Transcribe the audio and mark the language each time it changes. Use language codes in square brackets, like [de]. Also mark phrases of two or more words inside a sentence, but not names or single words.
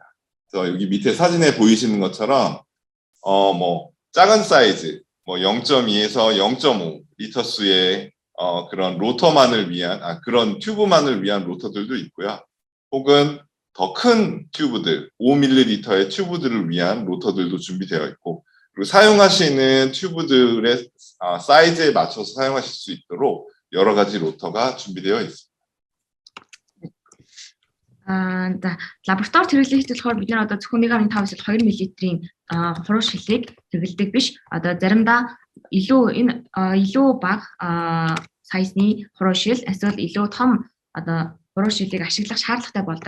[ko] 그래서 여기 밑에 사진에 보이시는 것처럼 뭐 작은 사이즈, 뭐 0.2에서 0.5 리터수의 그런 로터만을 위한 그런 튜브만을 위한 로터들도 있고요. 혹은 더 큰 튜브들, 5ml의 튜브들을 위한 로터들도 준비되어 있고, 그리고 사용하시는 튜브들의 사이즈에 맞춰서 사용하실 수 있도록 여러 가지 로터가 준비되어 있습니다. [mn] За лаборатори хэрэглээ хийх болохоор бид нэр одоо зөвхөн 1.5-аас 2 мл-ийн хуруу шилийг хэрэглэдэг биш. Одоо заримдаа илүү бага сайзны хуруу шил эсвэл илүү том одоо хуруу шилийг ашиглах шаардлагатай болдог.